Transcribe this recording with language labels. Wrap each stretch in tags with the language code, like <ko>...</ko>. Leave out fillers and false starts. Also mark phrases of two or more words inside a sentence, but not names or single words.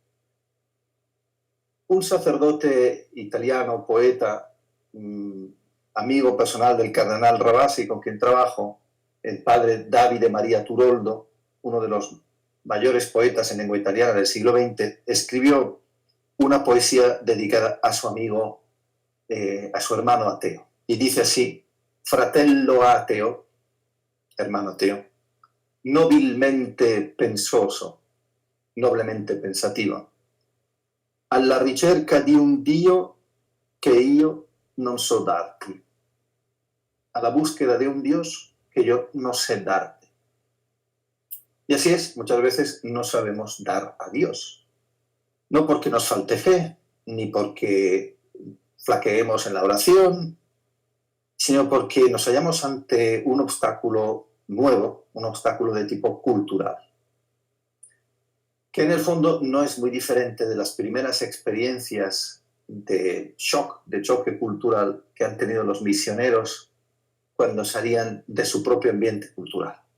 <es>Un sacerdote italiano, poeta, amigo personal del cardenal Ravasi, con quien trabajo, el padre Davide Maria Turoldo, uno de los mayores poetas en lengua italiana del siglo XX, escribió una poesía dedicada a su amigo, a su hermano ateo. Y dice así:</es> <it>fratello ateo,</it> <es>hermano ateo,</es> <it>nobilmente pensoso,</it> <es>noblemente pensativo,</es> <it>alla ricerca di un Dio che io non so darti,</it> <es>a la búsqueda de un Dios que yo no sé darte. Y así es, muchas veces no sabemos dar a Dios, no porque nos falte fe, ni porque flaqueemos en la oración, sino porque nos hallamos ante un obstáculo nuevo, un obstáculo de tipo cultural, que en el fondo no es muy diferente de las primeras experiencias de choque cultural que han tenido los misioneros cuando salían de su propio ambiente cultural.</es>